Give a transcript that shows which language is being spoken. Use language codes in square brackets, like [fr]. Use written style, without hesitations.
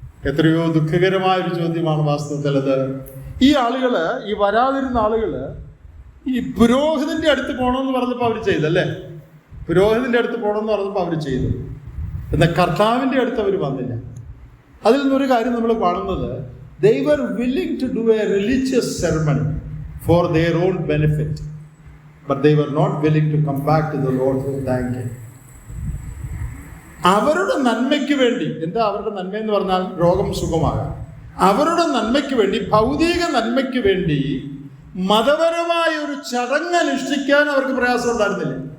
[ml] എത്രയോ ദുഃഖകരമായൊരു ചോദ്യമാണ് വാസ്തവത്തിൽ അത്. ഈ ആളുകള്, ഈ വരാതിരുന്ന ആളുകള് ഈ പുരോഹിതന്റെ അടുത്ത് പോകണമെന്ന് പറഞ്ഞപ്പോൾ അവർ ചെയ്തല്ലേ, പുരോഹിതന്റെ അടുത്ത് പോകണമെന്ന് പറഞ്ഞപ്പോൾ അവർ ചെയ്തു. എന്നാൽ കർത്താവിൻ്റെ അടുത്ത് അവർ വന്നില്ല. അതിൽ നിന്നൊരു കാര്യം നമ്മൾ കാണുന്നത്, [en] they were willing to do a religious ceremony for their own benefit, but they were not willing to come back to the Lord to thank him. [ml] അവരുടെ നന്മയ്ക്ക് വേണ്ടി, എന്താ അവരുടെ നന്മ എന്ന് പറഞ്ഞാൽ രോഗം സുഖമാകാം, അവരുടെ നന്മയ്ക്ക് വേണ്ടി, ഭൗതിക നന്മയ്ക്ക് വേണ്ടി മതപരമായ ഒരു ചടങ്ങ് അനുഷ്ഠിക്കാൻ അവർക്ക് പ്രയാസം ഉണ്ടായിരുന്നില്ല.